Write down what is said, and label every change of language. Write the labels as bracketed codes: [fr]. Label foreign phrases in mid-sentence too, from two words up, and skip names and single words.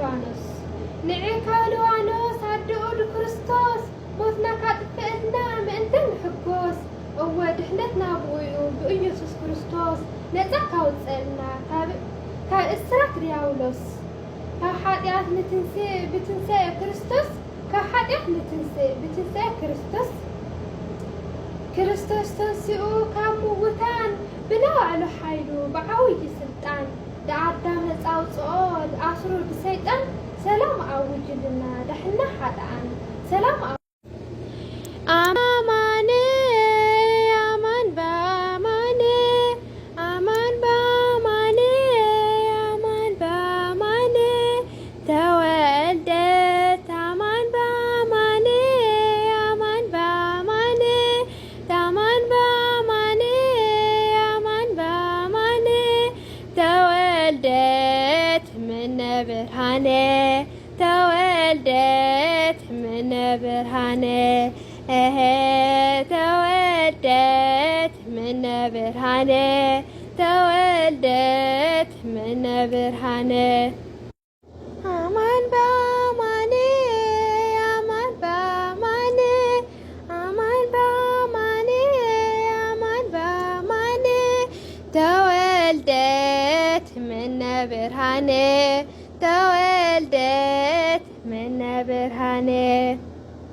[ti] ሊባኖስ ኣደኡ ክርስቶስ ሞትና ካጥፍአትና ምእንተን ንሕጎስ እወ ድሕነትና ብኡዩ ብኢየሱስ ክርስቶስ ነፃ ካውፅአልና ካብ እስራት ዲያብሎስ ካብ ሓጢኣት ብትንሣኤ ክርስቶስ ካብ ሓጢኣት ንትንሣኤ ክርስቶስ ክርስቶስ ተንሥኡ ካብ ምውታን ብላዕሉ ሓይሉ ብዓብዪ ስልጣን ንኣዳም ነፃ ኣውፅኦ ኣስሩ ብሰይጣን ሰላም ኣውጅልና ዳሕና ሓጥኣን ሰላም [gez] አማን አማን በአማን አማን በአማን አማን በአማን ተወልደት አማን በአማን አማን በአማን አማን በአማን አማን በአማን ተወልደት ምነ ብርሃነ ተወልደት ምነ ብርሃነ ተወልደት ምነ ብርሃነ ተወልደት ምነ ብርሃነ አማን በአማን አማን በአማን አማን በአማን አማን በአማን ተወልደት ምነ ብርሃነ ተወልደት ምነ ብርሃነ